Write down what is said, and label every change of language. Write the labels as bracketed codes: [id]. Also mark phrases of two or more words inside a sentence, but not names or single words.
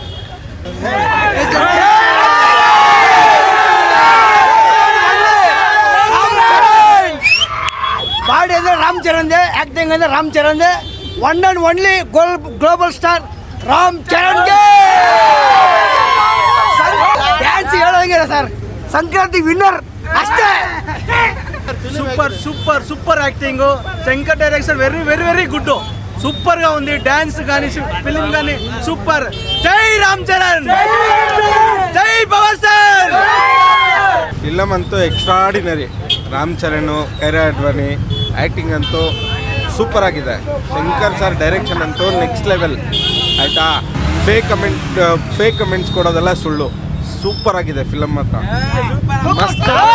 [kn] ಬಾಡಿ ಅಂದರೆ ರಾಮ್ ಚರಣ್ದೆ, ಆ್ಯಕ್ಟಿಂಗ್ ಅಂದರೆ ರಾಮ್ ಚರಣ್ದೆ. [en] one and only global star ರಾಮ್ ಚರಣ್ಗೆ. [kn] ಡ್ಯಾನ್ಸ್ ಹೇಳೋಂಗಿಲ್ಲ ಸರ್, ಸಂಕ್ರಾಂತಿ ವಿನ್ನರ್ ಅಷ್ಟೇ. [en] super super super acting. శంకర్ direction very very very good. [te] సూపర్గా ఉంది. డ్యాన్స్ కానీ ఫిలిం కానీ సూపర్. జై రామ్ చరణ్, జై పవన్ సార్. [kn] ಫಿಲಮ್ ಅಂತೂ ಎಕ್ಸ್ಟ್ರಾಡಿನರಿ. ರಾಮ್ ಚರಣ್, ಕೈರಾ ಅಡ್ವಾಣಿ ಆ್ಯಕ್ಟಿಂಗ್ ಅಂತೂ ಸೂಪರ್ ಆಗಿದೆ. ಶಂಕರ್ ಸರ್ ಡೈರೆಕ್ಷನ್ ಅಂತೂ [en] next level [kn] ಆಯಿತಾ. [en] fake comments [kn] ಕೊಡೋದೆಲ್ಲ ಸುಳ್ಳು. ಸೂಪರ್ ಆಗಿದೆ ಫಿಲಮ್ ಮಾತ್ರ, ಮಸ್ತ್.